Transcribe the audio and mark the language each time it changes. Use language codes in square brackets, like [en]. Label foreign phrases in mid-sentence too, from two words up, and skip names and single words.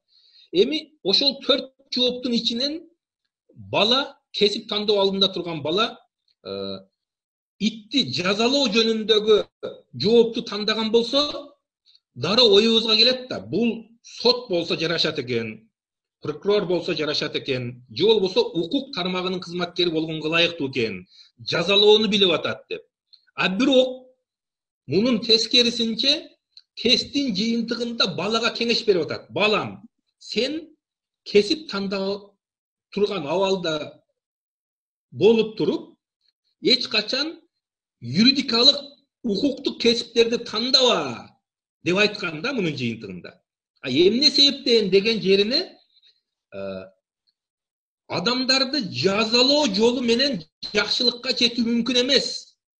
[ky] Эми ошол 4 жооптун ичинен бала, кесип тандоо алдында турган бала итти жазалоо жөнүндөгү жоопту тандаган болсо, дароо оюбузга келет да, бул сот болсо жарашат экен, прокурор болсо жарашат экен, же болбосо укук тармагынын кызматкери болгонго ылайыктуу экен, жазалоону билип атат деп. Бирок мунун тескерисинче тесттин жыйынтыгында балага кеңеш берип атат. Балам, sen kesip tanda turgan abалда болуп туруп, эч качан юридикалык укуктук кесиптерди тандава деп айткан да мунун жыйынтыгында. Эмне себептен деген жерине адамдарды жазалоо жолу менен жакшылыкка жетүү мүмкүн эмес.